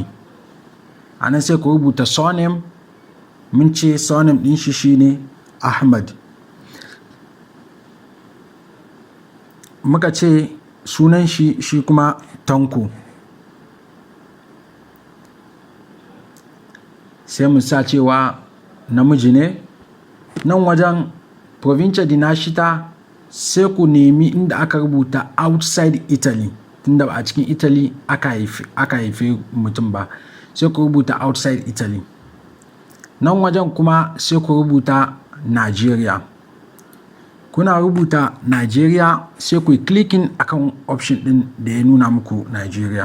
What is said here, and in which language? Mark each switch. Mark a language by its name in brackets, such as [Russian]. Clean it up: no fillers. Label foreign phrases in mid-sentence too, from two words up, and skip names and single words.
[Hausa] A nan sai ku rubuta surname, mun ce surname ɗin shi shine Ahmad. Muka ce sunan shi kuma Tanko. Sai mu sa cewa namiji ne. Nan wajen [Italian] provincia di nascita [Hausa] sai ku nemi inda aka rubuta [English] outside Italy, [Hausa] tunda ba a cikin Italy aka haife mutum ba, sai ku rubuta [English] outside Italy. [Hausa] Nan wajen kuma sai ku rubuta Nigeria. Kuna rubuta Nigeria sai ku yi clicking akan option ɗin da ya nuna muku Nigeria.